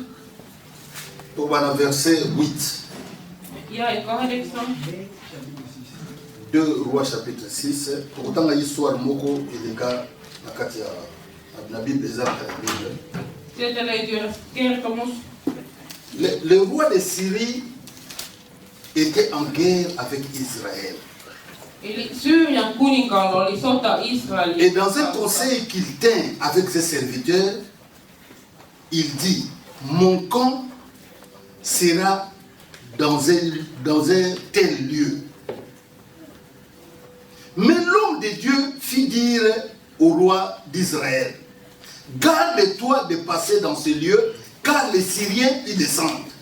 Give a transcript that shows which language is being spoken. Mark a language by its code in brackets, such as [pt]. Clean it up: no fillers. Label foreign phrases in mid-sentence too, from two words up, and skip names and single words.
[ln] Tokobana verset 8. Jae 8. [fr] 2 Rois chapitre 6. [ln] Tokotanga histoire moko eleka na kati ya na Bible eza na Bible. [fi] Sieltä löytyy eräs kertomus. [fr] Le roi de Syrie était en guerre avec Israël. [fi] Eli Syyrian kuninkaalla oli sota Israelin [fr] Et dans un [fi] kanssa. [fr] conseil qu'il tint avec ses serviteurs, il dit, mon camp sera dans un tel lieu. Mais l'homme de Dieu fit dire au roi d'Israël, garde-toi de passer dans ce lieu, car les Syriens y descendent.